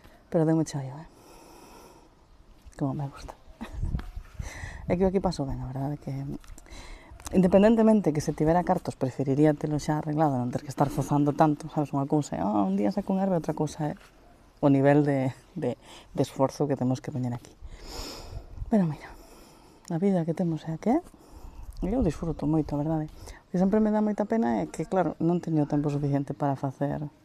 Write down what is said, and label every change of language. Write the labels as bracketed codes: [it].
[es] Pero de mucho yo, como me gusta. [gl] É que aquí paso ben, a verdade, que independentemente que se tivera cartos, preferiría telo xa arreglado, non ter que estar fozando tanto, sabes, unha cousa é, un día saco un herba, outra cousa é o nivel de esforzo que temos que poñer aquí. Pero mira, a vida que temos é a que é, e eu disfruto moito, a verdade. O que sempre me dá moita pena é que, claro, non teño tempo suficiente para facer...